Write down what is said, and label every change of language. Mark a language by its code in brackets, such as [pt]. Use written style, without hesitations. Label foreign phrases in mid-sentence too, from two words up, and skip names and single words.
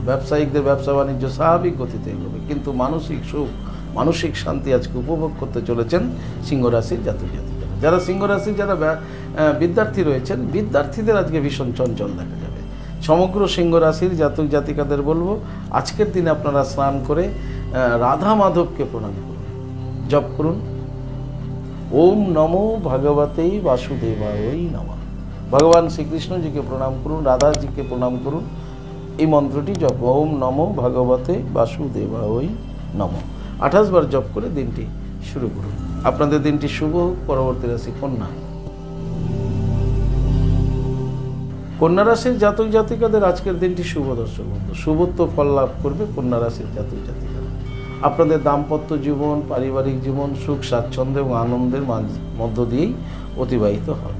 [bn] ব্যবসায়িকদের ব্যবসা বাণিজ্য স্বাভাবিক গতিতে এগোবে, কিন্তু মানসিক সুখ, মানসিক শান্তি আজকে উপভোগ করতে চলেছেন সিংহ রাশির জাতক জাতিকারা। যারা সিংহ রাশির যারা বিদ্যার্থী রয়েছেন, বিদ্যার্থীদের আজকে ভীষণ চঞ্চল দেখা যাবে। সমগ্র সিংহ রাশির জাতক জাতিকাদের বলবো আজকের দিনে আপনারা স্নান করে রাধা মাধবকে প্রণাম করুন, জপ করুন [sa] ওম নমো ভগবতে বাসুদেবায় নমঃ। [bn] ভগবান শ্রীকৃষ্ণজিকে প্রণাম করুন, রাধাজিকে প্রণাম করুন। এই মন্ত্রটি জপ [sa] ওম নমো ভগবতে বাসুদেবায় নমঃ [bn] 28 বার জপ করে দিনটি শুরু করুন। আপনাদের দিনটি শুভ হোক। পরবর্তী রাশি কন্যা। কন্যা রাশির জাতক জাতিকাদের আজকের দিনটি শুভ। দর্শক বন্ধু, শুভত্ব ফল লাভ করবে কন্যা রাশির জাতক জাতিকারা। আপনাদের দাম্পত্য জীবন, পারিবারিক জীবন সুখ স্বাচ্ছন্দ্য এবং আনন্দের মধ্য দিয়েই অতিবাহিত হবে।